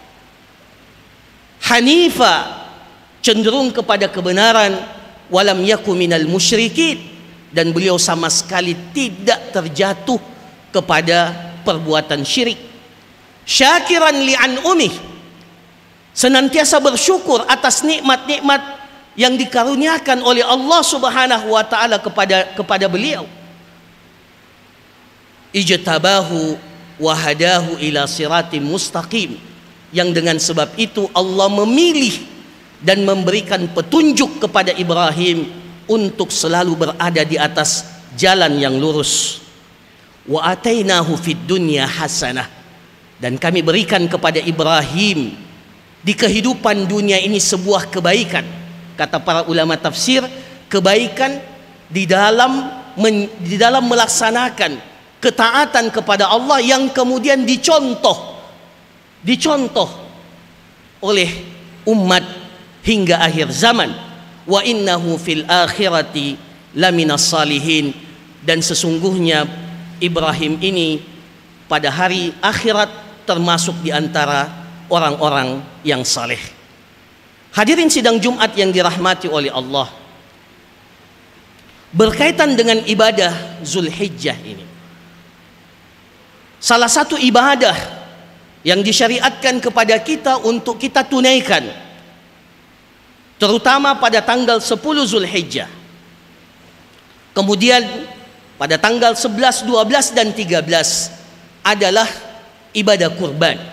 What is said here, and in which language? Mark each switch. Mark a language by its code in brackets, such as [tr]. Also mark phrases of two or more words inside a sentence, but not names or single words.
[id] Hanifa, cenderung kepada kebenaran, [ar] ولم يك من المشركين, [id] dan beliau sama sekali tidak terjatuh kepada perbuatan syirik. [ar] شاكرا لأنعمه, [id] senantiasa bersyukur atas nikmat-nikmat yang dikaruniakan oleh Allah [ar] سبحانه وتعالى [id] kepada beliau. [ar] اجتباه وهداه إلى صراط مستقيم, [id] yang dengan sebab itu Allah memilih dan memberikan petunjuk kepada Ibrahim untuk selalu berada di atas jalan yang lurus. [ar] وآتيناه في الدنيا حسنة, [id] dan kami berikan kepada Ibrahim di kehidupan dunia ini sebuah kebaikan. Kata para ulama tafsir, kebaikan di dalam melaksanakan ketaatan kepada Allah yang kemudian dicontoh oleh umat hingga akhir zaman. [ar] وإنه في الآخرة لمن الصالحين, [id] dan sesungguhnya Ibrahim ini pada hari akhirat termasuk di antara orang-orang yang saleh. Hadirin sidang Jumat yang dirahmati oleh Allah, berkaitan dengan ibadah Zulhijjah ini, salah satu ibadah yang disyariatkan kepada kita untuk kita tunaikan, terutama pada tanggal 10 Zulhijjah, kemudian pada tanggal 11, 12, dan 13 adalah ibadah kurban.